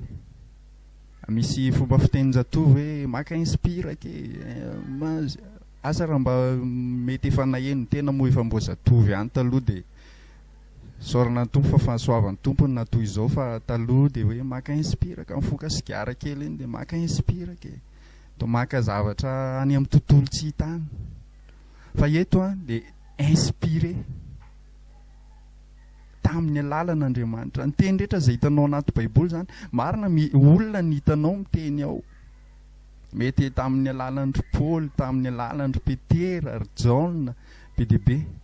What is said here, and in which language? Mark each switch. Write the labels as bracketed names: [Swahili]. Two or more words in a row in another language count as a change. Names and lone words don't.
[Malagasy] Misy fomba fitenin-jatovy hoe maka inspire ke, asa raha mba mety efa naheno tena moa efa mbo zatovy any taloha dia saorana ny tompo fa fahasoavan'ny tompony na toy izao, fa taloha dia hoe maka inspire ka mifoka sigara kely iny dia maka inspire ke, to maka zavatra any amin'ny tontolo tsy hitany. Fa eto dia inspiré tamin'ny alalan'Andriamanitra. Ny teny rehetra izay hitanao anaty baiboly izany, marina olona ny hitanao miteny ao. Mety tamin'ny alalan'ny Paul, tamin'ny alalan'ny Petera, ry John, be dia be.